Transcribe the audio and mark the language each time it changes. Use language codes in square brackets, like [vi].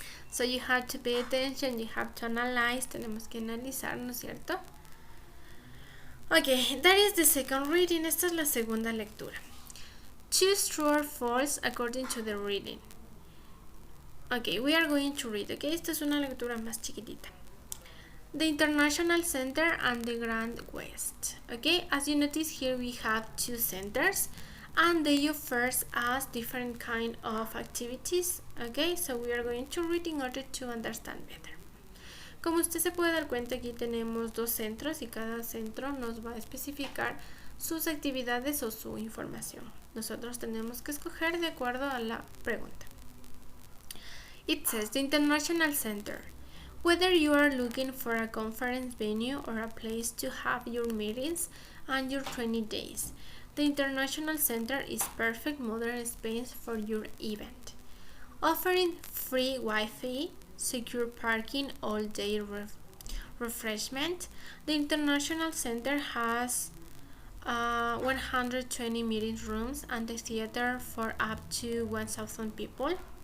[en] So you have to pay attention, you have to analyze, [es] tenemos que analizar, ¿no es cierto? [en] Okay, that is the second reading. [es] Esta es la segunda lectura. [en] Choose true or false according to the reading. Okay, we are going to read. [es] Okay, esta es una lectura más chiquitita. [en] The International Center and the Grand West. Okay, as you notice here we have two centers and they first ask different kind of activities. Okay, so we are going to read in order to understand better. [es] Como usted se puede dar cuenta, aquí tenemos dos centros y cada centro nos va a especificar sus actividades o su información. Nosotros tenemos que escoger de acuerdo a la pregunta. [en] It says the International Center. Whether you are looking for a conference venue or a place to have your meetings and your training days, the International Center is perfect modern space for your event. Offering free Wi-Fi, secure parking, all-day refreshment, the International Center has 120 meeting rooms and a theater for up to 1,000 people.